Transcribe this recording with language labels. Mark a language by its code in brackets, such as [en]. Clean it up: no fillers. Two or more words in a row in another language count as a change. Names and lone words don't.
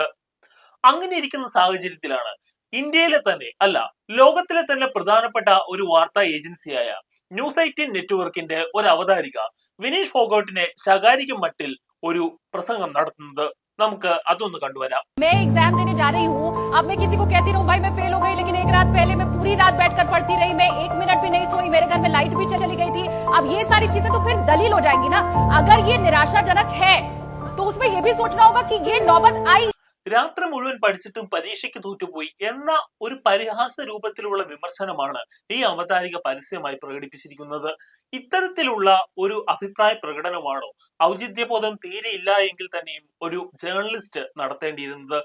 [ml] അങ്ങനെ ഇരിക്കുന്ന സാഹചര്യത്തിലാണ് ഇന്ത്യയിലെ തന്നെ അല്ല, ലോകത്തിലെ തന്നെ പ്രധാനപ്പെട്ട ഒരു വാർത്താ ഏജൻസിയായ ന്യൂസ് 18 നെറ്റ്വർക്കിന്റെ ഒരു അവതാരിക വിനീഷ് ഫോഗോട്ടിനെ ശകാരിക്കും മട്ടിൽ ഒരു പ്രസംഗം നടത്തുന്നത്. നമുക്ക് അതൊന്ന് കണ്ടുവരാം. [hi] मैं एग्जाम देने जा रही हूँ, अब मैं किसी को कहती रहूँ भाई मैं फेल हो गई, लेकिन एक रात पहले मैं पूरी रात बैठकर पढ़ती रही, मैं 1 मिनट भी नहीं सोई, मेरे घर में लाइट भी चली गई थी। अब ये सारी चीजें तो फिर दलील हो जाएंगी ना। अगर ये निराशाजनक है तो उसमें ये भी सोचना होगा कि ये नौबत आई। [ml] രാത്രി മുഴുവൻ പഠിച്ചിട്ടും പരീക്ഷയ്ക്ക് തോറ്റുപോയി എന്ന ഒരു പരിഹാസ രൂപത്തിലുള്ള വിമർശനമാണ് ഈ അവതാരിക പരസ്യമായി പ്രകടിപ്പിച്ചിരിക്കുന്നത്. ഇത്തരത്തിലുള്ള ഒരു അഭിപ്രായ പ്രകടനമാണോ ഔചിത്യബോധം തീരെ ഇല്ല എങ്കിൽ തന്നെയും ഒരു ജേർണലിസ്റ്റ് നടത്തേണ്ടിയിരുന്നത്?